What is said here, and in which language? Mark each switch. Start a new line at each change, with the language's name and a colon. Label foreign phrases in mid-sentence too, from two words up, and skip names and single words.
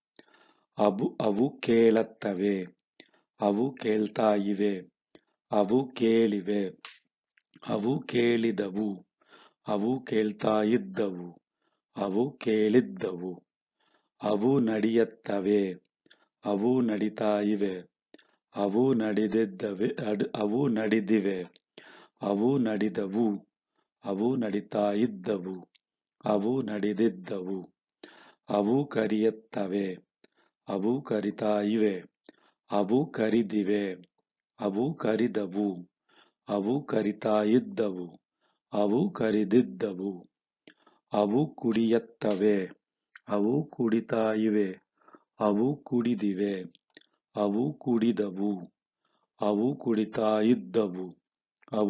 Kannada: ಅವು ಕೇಳುತ್ತವೆ, ಅವು ಕೇಳ್ತಾ ಇವೆ, ಅವು ಕೇಳಿವೆ, ಅವು ಕೇಳಿದವು, ಅವು ಕೇಳ್ತಾ ಇದ್ದವು, ಅವು ಕೇಳಿದ್ದವು, ಅವು ನಡೆಯುತ್ತವೆ, ಅವು ನಡೀತಾ ಇವೆ, ಅವು ನಡೆದಿದ್ದವೆ, ಅವು ನಡೆದಿವೆ, ಅವು ನಡೆದವು, ಅವು ನಡೀತಾ ಇದ್ದವು, ಅವು ನಡೆದಿದ್ದವು, ಅವು ಕರೆಯುತ್ತವೆ, ಅವು ಕರಿತಾ ಇವೆ, ಅವು ಕರಿದಿವೆ, ಅವು ಕರಿದವು, ಅವು ಕರಿತಾ ಇದ್ದವು, ಅವು ಕರಿದಿದ್ದವು, ಅವು ಕುಡಿಯುತ್ತವೆ, ಅವು ಕುಡಿತಾ ಇವೆ, ಅವು ಕುಡಿದಿವೆ, ಅವು ಕುಡಿದವು, ಅವು ಕುಡಿತಾ ಇದ್ದವು, ಅವು